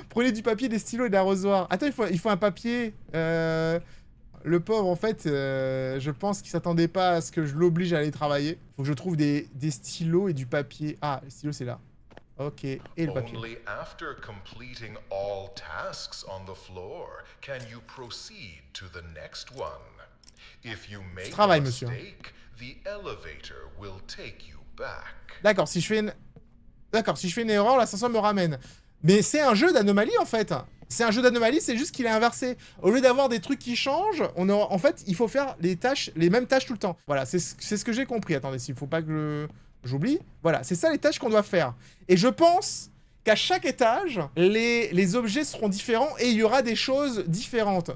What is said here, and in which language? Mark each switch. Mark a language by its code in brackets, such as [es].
[fr] Prenez du papier, des stylos et de l'arrosoir. Attends, il faut un papier. Le pauvre, en fait, je pense qu'il s'attendait pas à ce que je l'oblige à aller travailler. Faut que je trouve des stylos et du papier. Ah, les stylos, c'est là. Ok, et le papier. [en] Only after completing all tasks on the floor can you proceed to the next one. If you make [fr] Travail, [en] a [fr] monsieur. [en] mistake, the elevator will take you back. [fr] D'accord, si je fais une... D'accord, si je fais une erreur, l'ascenseur me ramène. Mais c'est un jeu d'anomalie, en fait. C'est un jeu d'anomalie, c'est juste qu'il est inversé. Au lieu d'avoir des trucs qui changent, en fait, il faut faire les mêmes tâches tout le temps. Voilà, c'est ce que j'ai compris. Attendez, s'il faut pas que j'oublie. Voilà, c'est ça les tâches qu'on doit faire. Et je pense qu'à chaque étage, les objets seront différents et il y aura des choses différentes.